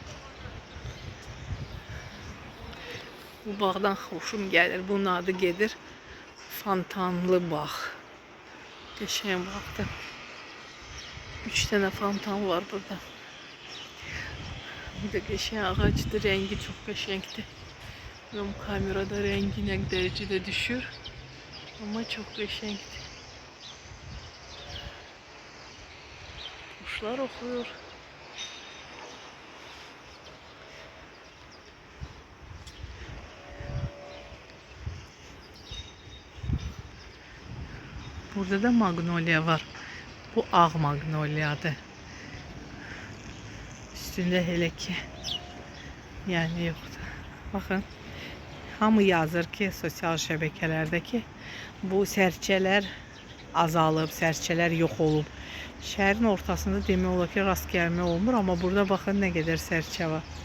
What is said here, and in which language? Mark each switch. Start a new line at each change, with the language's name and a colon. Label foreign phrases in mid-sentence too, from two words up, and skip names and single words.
Azerbaijani: Bu bağdan xoşum gəlir. Bunun adı gedir Fontanlı bağ. Qəşəng bağdır. 3 dənə fontan var burada. Bu da qəşəng ağacdır. Rəngi çox qəşəngdir.
Turkish: Bilmiyorum kamerada rengi ne derecede düşür. Ama çok
Azerbaijani: qəşəngdir. Kuşlar oxuyur. Burada da magnolia var. Bu ağ magnoliadır.
Turkish: Üstünde hele ki yani yoktu.
Azerbaijani: Bakın. Hamı yazır ki sosial şəbəkələrdə ki bu sərçələr azalıb, sərçələr yox olub. Şəhərin ortasında demək olar ki rast gəlmə olmur, amma burada baxın nə qədər sərçə var.